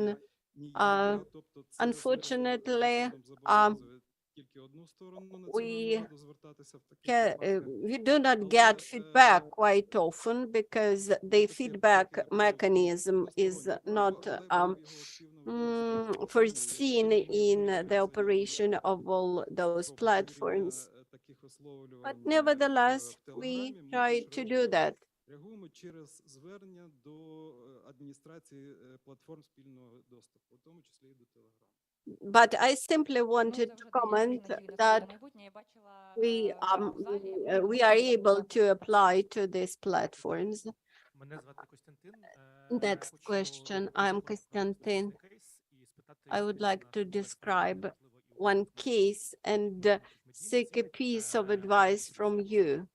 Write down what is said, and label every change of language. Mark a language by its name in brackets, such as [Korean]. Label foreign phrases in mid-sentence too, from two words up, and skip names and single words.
[English] Unfortunately, we do not get feedback quite often because the feedback mechanism is not foreseen in the operation of all those platforms. But nevertheless, we try to do that. [Ukrainian] Реагуємо через звернення до адміністрації платформ спільного доступу, в тому числі і до Telegram. [English] But I simply wanted to comment that we are able to apply to these platforms. Next question. I'm Konstantin. I would like to describe one case and seek a piece of advice from you.